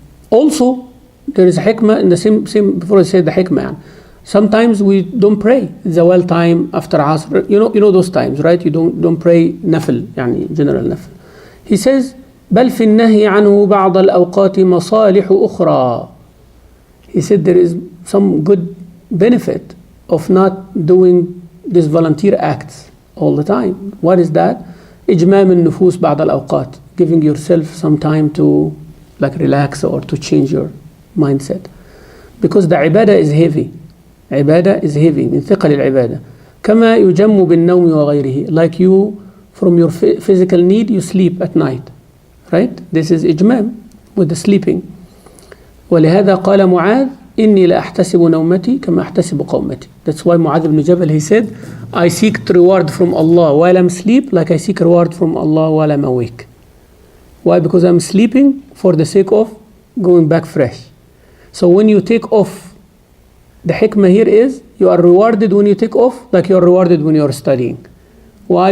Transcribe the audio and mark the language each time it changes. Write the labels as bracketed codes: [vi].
[en] Also, there is a hikmah in the same before I say the hikmah. Sometimes we don't pray zawal time after asr. You know those times, right? You don't pray nafil, يعني general nafil. He says, [ar] بل في النهي عنه بعض الأوقات مصالح أخرى. [en] He said there is some good benefit of not doing these volunteer acts all the time. What is that? [ar] إجمام النفوس بعض الأوقات, [en] giving yourself some time to relax or to change your mindset. Because the ibadah is heavy. Ibadah is heavy, [ar] من ثقل العبادة. كما يجم بالنوم وغيره. [en] Like you, from your physical need, you sleep at night. Right? This is إجمام with the sleeping. [ar] ولهذا قال معاذ إني لا أحتسب نومتي كما أحتسب قومتي. [en] That's why Mu'adh ibn Jabal, he said, I seek reward from Allah while I'm asleep like I seek reward from Allah while I'm awake. Why? Because I'm sleeping for the sake of going back fresh. So when you take off, the hikmah here is you are rewarded when you take off like you are rewarded when you are studying. Why?